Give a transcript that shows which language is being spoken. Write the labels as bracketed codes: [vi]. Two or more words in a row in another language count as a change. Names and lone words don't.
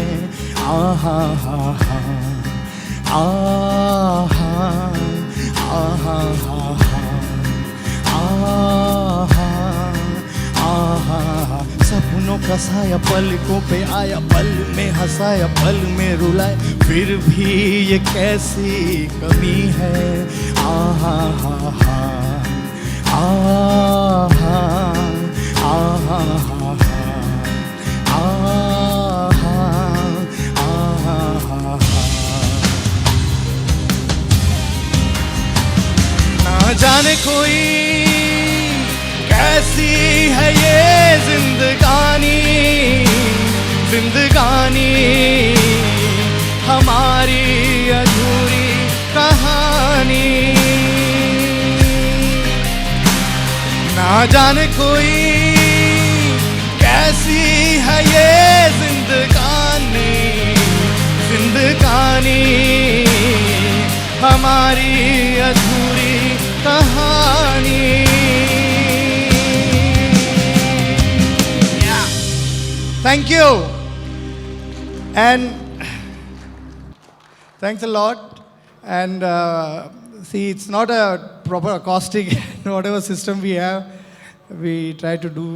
[hi] आहा हा हा आहा आहा आहा आहा, सपनों का साया पलकों पे आया, पल में हंसाया, पल में रुलाया, फिर भी ये कैसी कमी है। आहा हा हा आहा आहा आहा आहा, ना जाने कोई कैसी है ये जिंदगानी, जिंदगानी हमारी अधूरी कहानी, ना जाने कोई कैसी है ये जिंदगानी, जिंदगानी हमारी अधूरी कहानी। [en] Thank you and thanks a lot. And see, it's not a proper acoustic whatever system we have, we try to do.